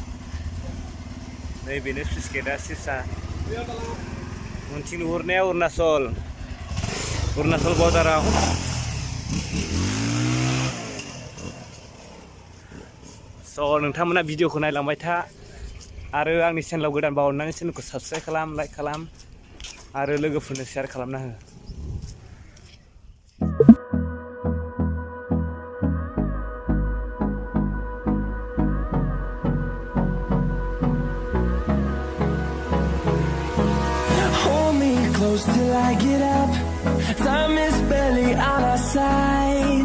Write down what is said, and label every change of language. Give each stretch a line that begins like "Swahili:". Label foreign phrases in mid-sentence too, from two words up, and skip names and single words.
Bodo: नै बेनो स्लुइस गेटआ सिरसा उनथिं नुहुरनाया अरुणाचल बर्डाराव स' नोंथांमोना भिडिअखौ नायलांबाय था आरो आंनि चेनेलाव गोदानबा अननानै चेनेलखौ साबस्क्राइब खालाम लाइक खालाम आरो लोगोफोरनो शेयार खालामना हो
English: Close till I get up. Time is barely on our side.